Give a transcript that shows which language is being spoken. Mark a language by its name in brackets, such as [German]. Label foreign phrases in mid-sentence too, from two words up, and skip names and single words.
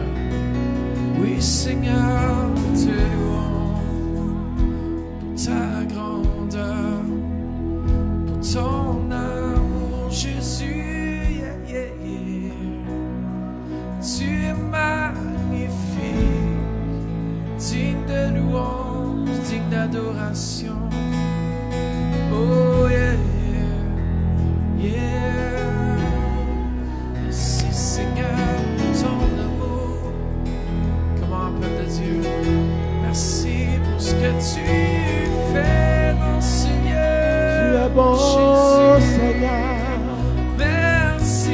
[French] Oui, Seigneur, te louons pour ta grandeur, pour ton amour, Jésus. [English] Yeah, yeah, yeah. [French] Tu es magnifique, digne de louange, digne d'adoration. [English] Oh, yeah, yeah, yeah. [French] Merci, Seigneur, pour ton amour. Comment, peuple de Dieu? Merci pour ce que tu fais dans ce lieu. Tu es bon, Jésus. Seigneur. Merci,